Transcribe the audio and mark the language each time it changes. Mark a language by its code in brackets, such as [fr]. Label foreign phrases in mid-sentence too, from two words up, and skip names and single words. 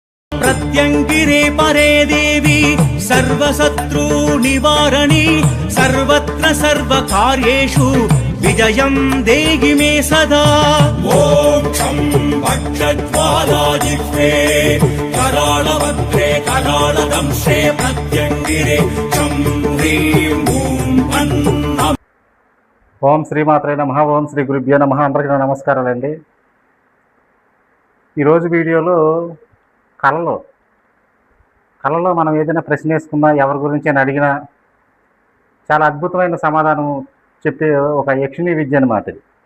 [sa] प्रत्यंगिरे परे देवी सर्वशत्रु निवारणी सर्वत्र सर्वकार्येषु विजयं देहि मे सदा। मोक्षं भक्षज्वालाजिह्वे करालभद्रे करालदंशे प्रत्यंगिरे चं ह्रीं ॐ अन्नम्। ఓం శ్రీమాత్రే నమః. ఓం శ్రీ గురుభ్యో నమః. [te] అందరికీ నమస్కారాలండి. ఈరోజు వీడియోలో కళలో మనం ఏదైనా ప్రశ్న వేసుకున్నా, ఎవరి గురించి అని అడిగినా చాలా అద్భుతమైన సమాధానం చెప్పే ఒక యక్షిణీ విద్య అన్నమాట ఇది.